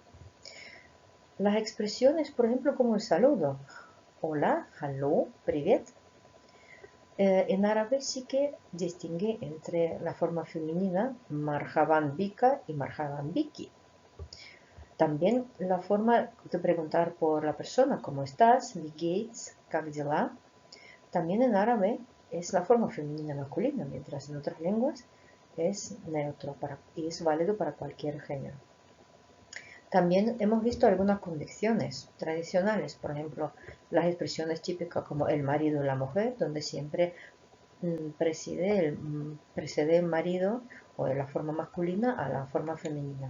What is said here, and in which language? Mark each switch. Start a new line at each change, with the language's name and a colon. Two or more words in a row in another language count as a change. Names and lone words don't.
Spanish: Las expresiones, por ejemplo, como el saludo, hola, hallo, привет, en árabe sí que distingue entre la forma femenina
Arabic: مرحبا بك
Spanish: y
Arabic: مرحبا بكِ.
Spanish: También la forma de preguntar por la persona, ¿cómo estás?
German: Wie geht's?
Russian: Как дела?
Spanish: También en árabe es la forma femenina masculina, mientras en otras lenguas es neutro y es válido para cualquier género. También hemos visto algunas condiciones tradicionales, por ejemplo, las expresiones típicas como el marido y la mujer, donde siempre precede el marido o de la forma masculina a la forma femenina.